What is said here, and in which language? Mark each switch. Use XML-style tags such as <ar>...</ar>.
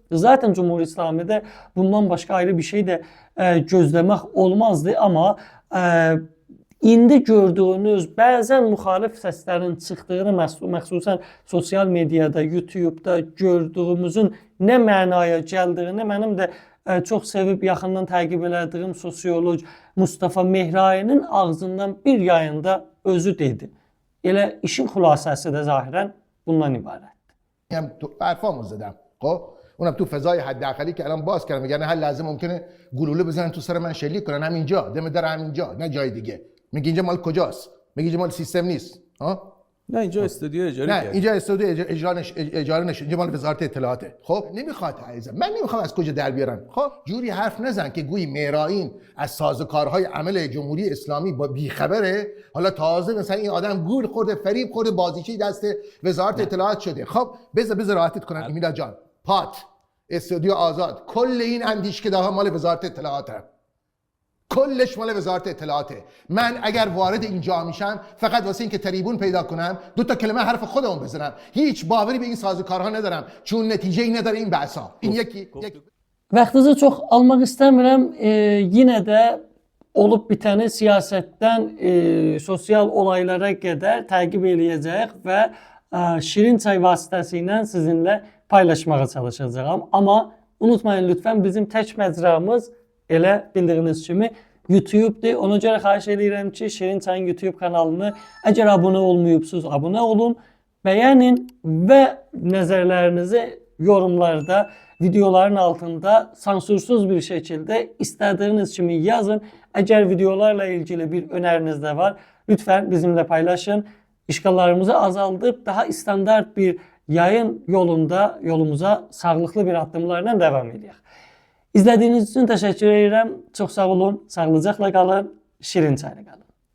<az>Zaten Cumhuriyet İslami'də bundan başqa ayrı bir şey də gözləmək olmazdı, amma İndi gördüyünüz bəzən müxalif səslərin çıxdığını, məxsusən sosial mediada, YouTube'da gördüyümüzün nə mənaya gəldiyini mənim də çox sevib yaxından təqib elədiyim sosiolog Mustafa Mehrayinin ağzından bir yayında özü dedi. Elə işin xülasəsi də zahirən bundan ibarətdir.</az> <fa>هم تو حرفامو زدم خب اونم تو فضای حداقلی که الان باز کردم، میگن هر لحظه ممکنه گلوله بزنن تو سر من شلیک کنن، همینجا دم در همینجا، نه جای دیگه. میگه اینجا مال کجاست؟ میگه اینجا مال سیستم نیست. ها؟ نه اینجا استودیو اجاره نه کرد. اینجا استودیو اجاره نشه، اینجا مال وزارت اطلاعاته. خب نمیخواد عزیزم، من نمیخوام از کجا در بیارن. خب جوری حرف نزن که گویی مهرائین از سازوکارهای عمل جمهوری اسلامی با بیخبره، حالا تازه مثلا این آدم گول خورده، فریب خورده، بازیچه دست وزارت اطلاعات شده. خب بذار راحتت کنم میلاد جان. پات استودیو آزاد کل این اندیشکده‌ها مال وزارت اطلاعاته. کلش مال وزارت اطلاعاته. من اگر وارد اینجا میشم فقط واسه اینکه تریبون پیدا کنم، دو تا کلمه حرف خودمون بزنم، هیچ باوری به این سازوکارها ندارم، چون نتیجه‌ای نداره این بحثا. این یکی</fa> <az>Vaxtınızı çox almaq istəmirəm. Yenə də olub bitəni siyasətdən sosial olaylara qədər təqib eləyəcəyik və şirin çay vasitəsilə sizinlə paylaşmağa çalışacağam. Amma unutmayın lütfən, bizim tək məcramız elə bildiyiniz kimi YouTube-dir. Ona görə xahiş edirəm ki, Şirin Çayın YouTube kanalını əgər abunə olmayıbsınız, abunə olun, bəyənin və nəzərlərinizi yorumlarda, videoların altında sansursuz bir şəkildə istədiyiniz kimi yazın. Əgər videolarla ilgili bir öneriniz də var, lütfən bizimlə paylaşın. İşğallarımızı azaldıb daha standart bir yayın yolumuza sağlıqlı bir addımlarla devam edək. İzlədiyiniz üçün təşəkkür edirəm. Çox sağ olun, sağlıcaqla qalın, şirin çayla qalın.</az>